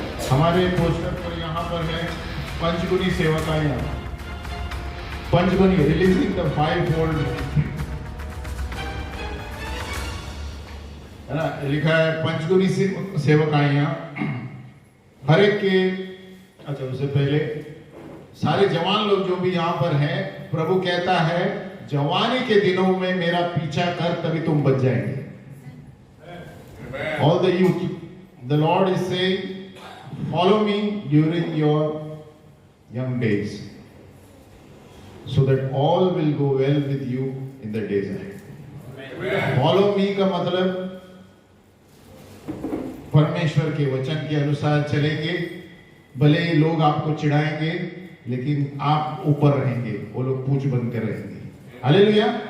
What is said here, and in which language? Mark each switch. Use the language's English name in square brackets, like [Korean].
[Hindi] हमारे पोस्टर पर यहाँ पर है पंचगुनी सेवकाइयां, पंचगुनी रिलीजिंग द 5-fold, है ना, लिखा है पंचगुनी सेवकाइयां हर एक के। अच्छा, उससे पहले सारे जवान लोग जो भी यहाँ पर हैं, प्रभु कहता है जवानी के दिनों में मेरा पीछा कर, तभी तुम बच जाएंगे। [English] All the youth, the Lord is saying, follow me during your young days, so that all will go well with you in the days ahead. Follow me [Hindi] का मतलब परमेश्वर के वचन के अनुसार चलेंगे, भले ही लोग आपको चिढ़ाएंगे, लेकिन आप ऊपर रहेंगे, वो लोग पूछ बंद कर रहेंगे। हालेलुया।